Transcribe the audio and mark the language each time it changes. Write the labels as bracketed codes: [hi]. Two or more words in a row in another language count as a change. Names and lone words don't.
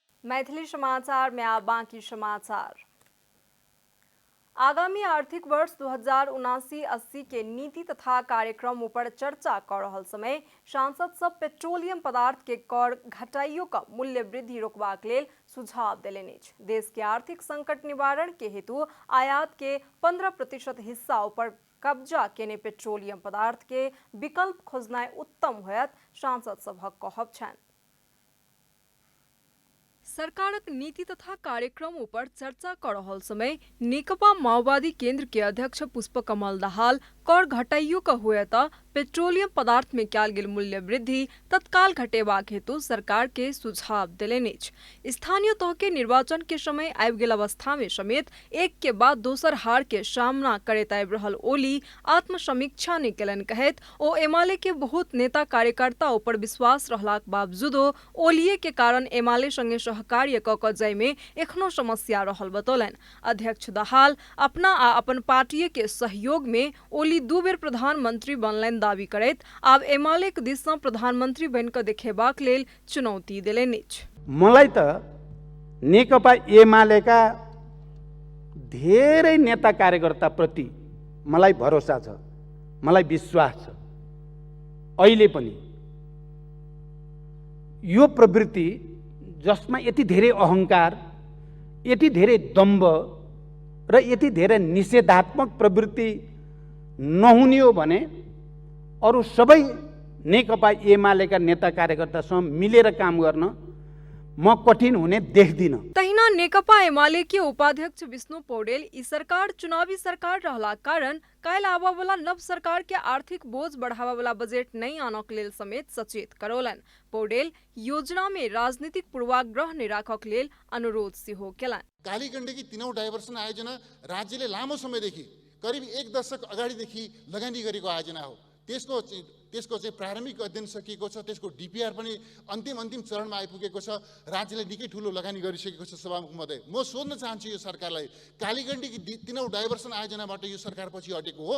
[mai] मैथिली समाचार में आप बाकी समाचार। आगामी आर्थिक वर्ष 2079-80 के नीति तथा कार्यक्रम पर चर्चा कर रहल समय सांसद सब पेट्रोलियम पदार्थ के कर घटाइयो का मूल्य वृद्धि रोकबाक लेल सुझाव देलनि अछि। देश के आर्थिक संकट निवारण के हेतु आयात के 15% हिस्सा पर कब्जा केने पेट्रोलियम पदार्थ के विकल्प खोजनाइ उत्तम होयत सांसद सभक कहब छनि। सरकारक नीति तथा कार्यक्रम पर चर्चा कर रहल समय नेकपा माओवादी केंद्र के अध्यक्ष पुष्पकमल दाहाल कर घटाइयो का हुए त पेट्रोलियम पदार्थ में कयल गेल मूल्य वृद्धि तत्काल घटेबाक हेतु सरकार के सुझाव देलनि अछि। स्थानीय तह के निर्वाचन के समय आबि गेल अवस्था में समेत एक के बाद दोसर हार के सामना करैत आबि रहल ओली आत्मसमीक्षा नहीं केलनि कहैत ओ एमाले के बहुत नेता कार्यकर्ता ऊपर विश्वास रहलाक बावजूदो ओलिये के कारण एमाले संगे सहकार्य क क जाय में एखनो समस्या रहल बतौलनि। अध्यक्ष दाहाल अपना आ अपन पार्टी के सहयोग में ओली 2 बेर प्रधानमंत्री बनलनि दावी करैत आब एमाले के दिस सँ प्रधानमंत्री बनि क देखेबाक लेल चुनौती देलनि अछि। [ne] मलाई त नेकपा एमालेका धेरै नेता कार्यकर्ता प्रति मलाई भरोसा छ, मलाई विश्वास छ। अहिले पनि यो प्रवृत्ति जसमा यति धेरै अहंकार, यति धेरै दम्भ र यति धेरै निषेधात्मक प्रवृत्ति नहुने हो भने अरु सबै नेकपा एमालेका नेता कार्यकर्तासँग मिलेर काम गर्न म कठिन हुने देख्दिन। [mai] तहिना नेकपा एमाले के उपाध्यक्ष विष्णु पौडेल ई सरकार चुनावी सरकार रहला कारण काल्हि आबा वाला नव सरकार के आर्थिक बोझ बढ़ावा वाला बजट नहीं आनक लेल समेत सचेत करौलनि। पौडेल योजना में राजनीतिक पूर्वाग्रह नहीं राखक लेल अनुरोध सेहो केलनि। [ne] कालीगण्डकी 3औं डाइभर्सन आयोजना राज्यले लामो समयदेखि करिब 1 दशक अगाडिदेखि लगानी गरेको आयोजना हो। त्यसको चाहिँ प्रारम्भिक अध्ययन सकिएको छ, त्यसको डिपिआर पनि अन्तिम चरणमा आइपुगेको छ। राज्यले निकै ठुलो लगानी गरिसकेको छ। सभामुख महोदय, म सोध्न चाहन्छु यो सरकारलाई, कालीगण्डकी 3औं डाइभर्सन आयोजनाबाट यो सरकार पछि हटेको हो?